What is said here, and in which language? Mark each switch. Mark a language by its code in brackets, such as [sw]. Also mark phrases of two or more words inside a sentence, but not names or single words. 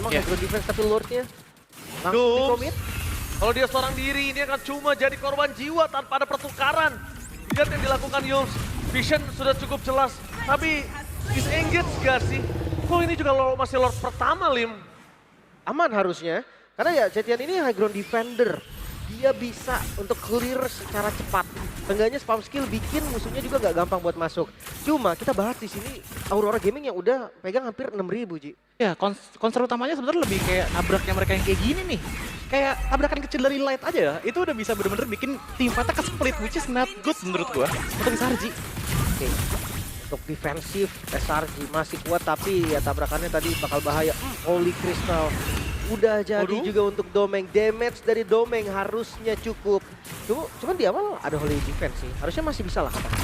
[id] Memang [en] hero defense [id] tapi lord-nya langsung di commit. Kalau dia seorang diri, ini akan cuma jadi korban jiwa tanpa ada pertukaran. Lihat yang dilakukan Yuls. Vision sudah cukup jelas, tapi disengage gak sih? Kok ini juga masih Lord pertama, Lim? Aman harusnya. Karena ya Zetian ini [en] high ground defender. [id] Dia bisa untuk clear secara cepat. Seenggaknya [en] spam skill [id] bikin musuhnya juga nggak gampang buat masuk. Cuma kita bahas di sini Aurora Gaming yang udah pegang hampir 6.000 Ji. Ya concern utamanya sebenarnya lebih kayak nabraknya mereka yang kayak gini nih. Kayak tabrakan kecil dari Light aja ya, itu udah bisa bener-bener bikin tim Fata ke split, [en] which is not good [id] menurut gua untuk SRG. Oke. Untuk defensif SRG masih kuat tapi ya tabrakannya tadi bakal bahaya. Holy Crystal. Udah jadi juga untuk Domeng. Damage dari Domeng harusnya cukup. Cuman di awal ada Holy Defense sih. Harusnya masih bisa lah kata.